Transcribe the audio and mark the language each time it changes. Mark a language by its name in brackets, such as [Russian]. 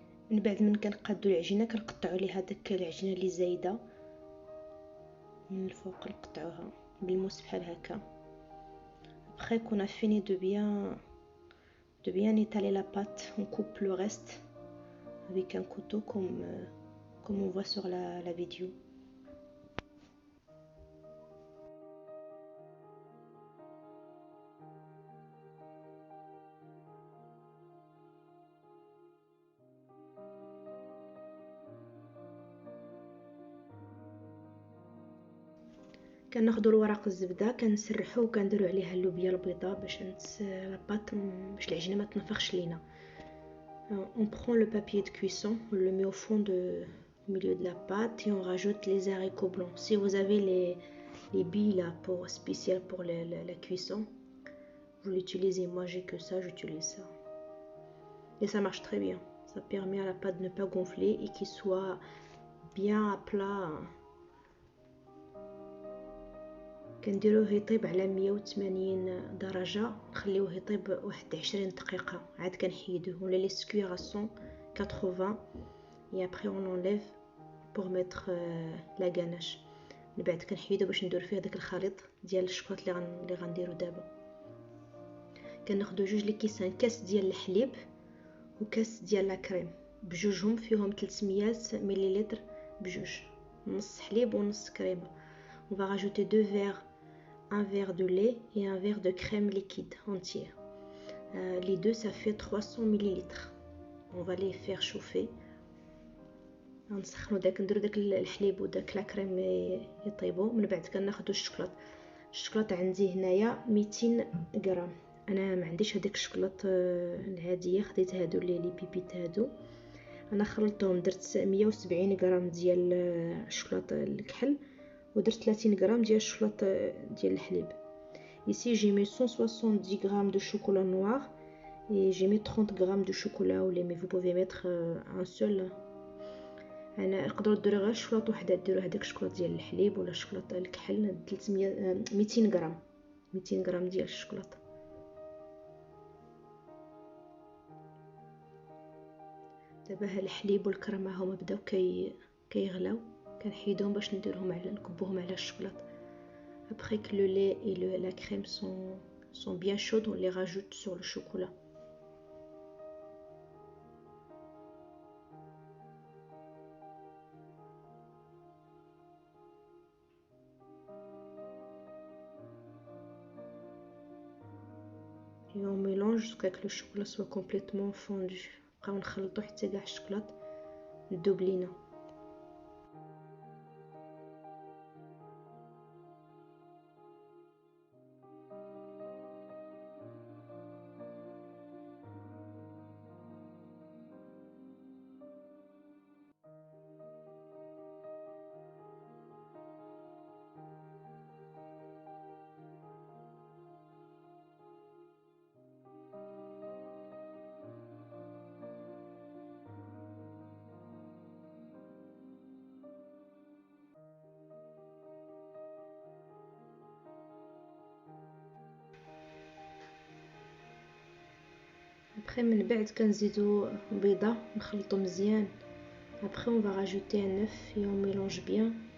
[Arabic] من بعد من كنقادو العجينه كنقطعوا ليها داك العجينه اللي زايده من الفوق، نقطعوها بالموس بحال هكا. [French] après qu'on a fini de bien étaler la pâte, on coupe le reste avec un couteau comme on voit sur la vidéo. [Arabic] كناخدو الورق الزبده كنسرحوه وكنديرو عليها اللوبيا البيضاء باش لاباط باش العجينه ما تنفخش لينا. [French] On prend le papier de cuisson, on le met au fond au milieu de la pâte et on rajoute les haricots blancs. Si vous avez les billes là spéciales pour la cuisson, vous l'utilisez. Moi j'ai que ça, j'utilise ça et ça marche très bien. Ça permet à la pâte de ne pas gonfler et qu'il soit bien à plat. [Arabic] كنديروه يطيب على 180 درجه، نخليوه يطيب واحد 20 دقيقه، عاد كنحيدوه. ولا لي سكوير 180 [French] et après on enlève pour mettre la ganache. [Arabic] من بعد كنحيدو باش ندير فيه داك الخليط ديال الشكلاط اللي غنديرو دابا. كناخدو جوج لي كيسان، كاس ديال الحليب وكاس ديال لا كريم، بجوجهم فيهم 300 مليلتر بجوج، نص حليب ونص كريمه. [French] On va rajouter 2 verres, un verre de lait et un verre de crème liquide entière. Les deux, ça fait 300 ml. On va les faire chauffer. [Arabic] نسخنوا نديرو داك الحليب وداك لا كريم يطيبوا. من بعد كناخذوا الشكلاط عندي هنايا 200 غرام. انا ما عنديش هذيك الشكلاط العاديه، خديت هادو لي بيبيت هادو. انا خلطتهم، درت 170 غرام ديال الشكلاط الكحل ودرت 30 غرام ديال الشكلاط ديال الحليب. [French] Ici j'ai mis 170 grammes de chocolat noir et j'ai mis 30 grammes de chocolat au lait, mais vous pouvez mettre un seul. [Arabic] انا نقدروا ديروا غير شكلاط وحده، ديروا هذاك الشكلاط ديال الحليب ولا الشكلاط الكحل 200 غرام 200 غرام ديال الشكلاط. دابا الحليب والكريمه هما بداو كيغلاو، كنحيدهم باش نديرهم على نكبوهم على الشكلاط. [French] Après que le lait et la crème sont bien chaudes, on les rajoute sur le chocolat. Et on mélange jusqu'à que le chocolat soit complètement fondu. Après on [Arabic] نخلطو حتى كاع الشكلاط ندوب لينا. [French] Après [Arabic] من بعد كنزيدو بيضة نخلطو مزيان. [French] Après on va rajouter un œuf et on mélange bien.